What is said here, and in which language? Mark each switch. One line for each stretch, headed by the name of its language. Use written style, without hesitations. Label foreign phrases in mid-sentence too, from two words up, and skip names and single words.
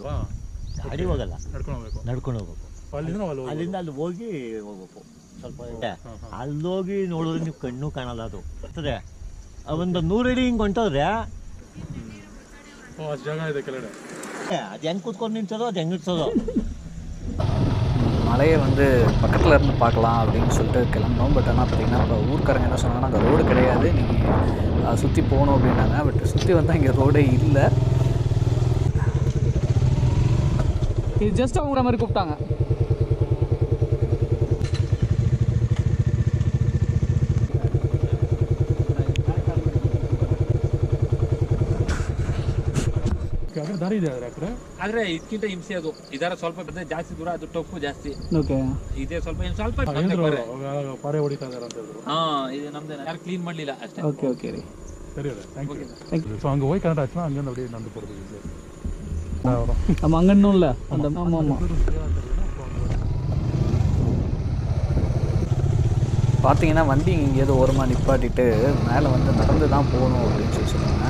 Kannada: ಗಾಡಿ ಹೋಗಲ್ಲ, ನಡ್ಕೊಂಡು ಹೋಗ್ಬೇಕು. ಅಲ್ಲಿಂದ ಅಲ್ಲಿ ಹೋಗಿ ಹೋಗ್ಬೇಕು. ಸ್ವಲ್ಪ ಅಲ್ಲೋಗಿ ನೋಡಿದ್ರೆ ನೀವು ಕಣ್ಣು ಕಾಣಲ್ಲ. ಅದು ಬರ್ತದೆ ಒಂದು 100 ಅಡಿ ಹಿಂಗೆ ಹೊಂಟೋದ್ರೆ ಜಾಗ ಇದೆ ಕೆಳಗಡೆ. ಅದು ಹೆಂಗೆ ಕೂತ್ಕೊಂಡು ನಿಂತದೋ ಅದು ಹೆಂಗೆ ನಿಲ್ಸೋದು.
Tamil: மலையை வந்து பக்கத்தில் இருந்து பார்க்கலாம் அப்படின்னு சொல்லிட்டு கிளம்புனோம். பட் ஆனால் பார்த்திங்கன்னா இப்போ ஊர்க்காரங்க என்ன சொன்னாங்கன்னா அங்கே ரோடு கிடையாது, நீங்கள் சுற்றி போகணும் அப்படின்னாங்க. பட் சுற்றி வந்தால் இங்கே ரோடே இல்லை. இது ஜஸ்ட் அவங்க மாதிரி கூப்பிட்டாங்க.
Kannada: ದಾರಿ ಇದೆ ಆದ್ರೆ ಇದಕ್ಕಿಂತ ಹಿಂಸೆ ಅದು. ಇದರ ಸ್ವಲ್ಪ ಜಾಸ್ತಿ ದೂರ, ಅದು ಟಫ್ ಜಾಸ್ತಿ. ಓಕೆ, ಇದೇ ಸ್ವಲ್ಪ ಪಾರೆ ಹೊಡಿತಾ ಇದಾರೆ ಅಂತ ಹೇಳಿದ್ರು. ಇದು ನಮ್ದು ಯಾರು ಕ್ಲೀನ್ ಮಾಡಲಿಲ್ಲ ಅಷ್ಟೇ. ಓಕೆ ಓಕೆ ರೀ,
Tamil: சரி
English: thank you.
Tamil: ஸோ அங்கே போய் கனெக்ட் ஆச்சுன்னா அங்கேருந்து அப்படியே நடந்து போகிறது. நம்ம அங்கன்னும் இல்லை அந்த. ஆமாம் ஆமாம். பார்த்தீங்கன்னா வண்டி எங்கேயாவது ஓரமாக நிப்பாட்டிட்டு மேலே வந்து நடந்து தான் போகணும் அப்படின்னு சொல்லி சொல்லுவாங்க.